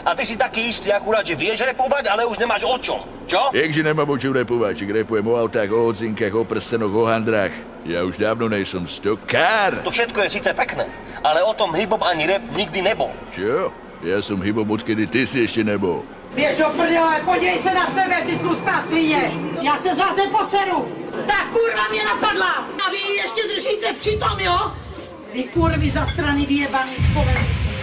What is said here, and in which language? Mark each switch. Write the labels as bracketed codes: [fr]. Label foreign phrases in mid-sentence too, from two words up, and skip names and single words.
[sk] A ty si taký istý, akurát, že vieš repovať, ale už nemáš o čom. Čo? Jakže nemám o čom repovať, čak repujem o autách, o hocinkách, o prstenoch, o handrách. Ja už dávno nejsom stokár. To všetko je síce pekné, ale o tom hip-hop ani rap nikdy nebol. Čo? Ja som hip-hop, odkedy ty si ešte nebol. [cs] Běž do prdele, podívej se na sebe, ty tlustá svině. Já se z vás neposeru. Ta kurva mě napadla. A vy ji ještě držíte přitom, jo? Vy kurvy zastraný vyjebaný, vzpomeň.